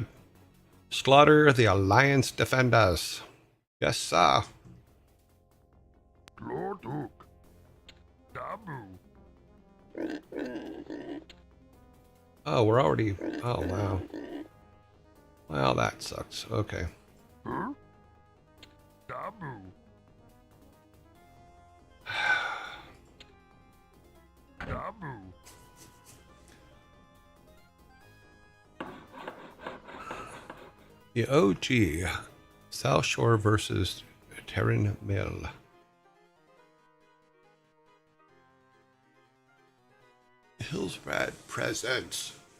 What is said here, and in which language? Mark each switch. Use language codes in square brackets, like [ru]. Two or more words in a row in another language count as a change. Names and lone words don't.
[en] Slaughter the Alliance defenders. Yes, sir. Glorduk. Dabu. Oh, we're already... Oh, wow. Well, that sucks. Okay. Huh? Dabu. Dabu. The OG. South Shore versus Terran Mill. Hillsbrad presents.